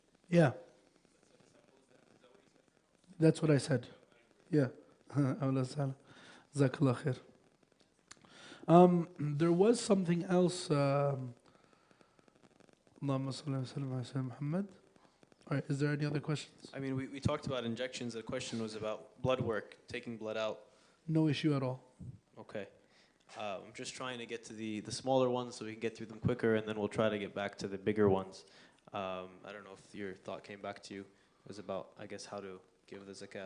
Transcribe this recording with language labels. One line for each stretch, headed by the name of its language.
English: Yeah, that's what I said. Yeah.
Arabic: أهلا وسهلا. جزاك الله خير.
English: There was something else.
Arabic: اللهم صل وسلم على سيدنا محمد.
English: All right, is there any other questions? I mean, we talked about injections. The question was about blood work, taking blood out. No issue at all. Okay. I'm just trying to get to the smaller ones so we can get through them quicker, and then we'll try to get back to the bigger ones. I don't know if your thought came back to you. It was about, I guess, how to give the zakat.